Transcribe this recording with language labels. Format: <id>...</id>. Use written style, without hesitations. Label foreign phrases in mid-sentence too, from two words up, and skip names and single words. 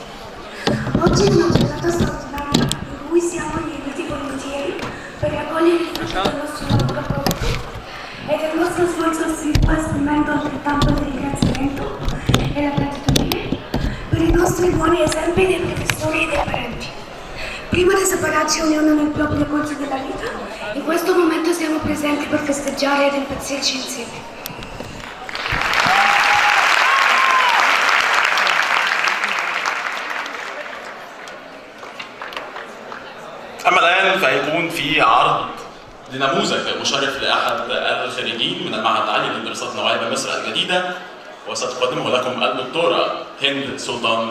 <it>Oggi è una giornata straordinaria in cui siamo lieti volentieri per raccogliere il frutto del nostro lavoro prodotto e del nostro sforzo esprimendo altrettanto il ringraziamento e la gratitudine per i nostri buoni esempi dei professori e dei parenti. Prima di separarci ognuno nel proprio corso della vita, in questo momento siamo presenti per festeggiare ed impazzirci insieme.</it> <ar>أما الآن فهيكون في عرض لنموذج مشرف لأحد الخريجين من المعهد العالي للدراسات النوعية بمصر الجديدة، وستقدمه لكم الدكتورة هند سلطان.</ar>